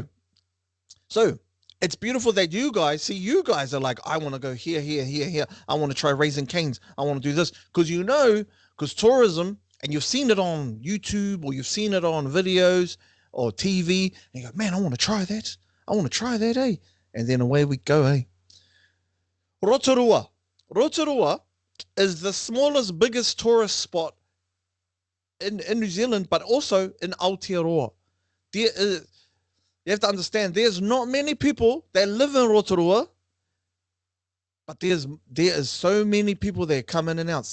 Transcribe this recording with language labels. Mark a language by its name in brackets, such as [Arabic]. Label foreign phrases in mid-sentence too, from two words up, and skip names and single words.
[English] So it's beautiful that you guys are like, I want to go here. I want to try Raising Canes. I want to do this because tourism, and you've seen it on YouTube or you've seen it on videos or TV, and you go, man, I want to try that. Eh? And then away we go, eh? Rotorua. Rotorua is the smallest, biggest tourist spot in New Zealand, but also in Aotearoa. You have to understand there's not many people that live in Rotorua, but there is so many people that come in and out.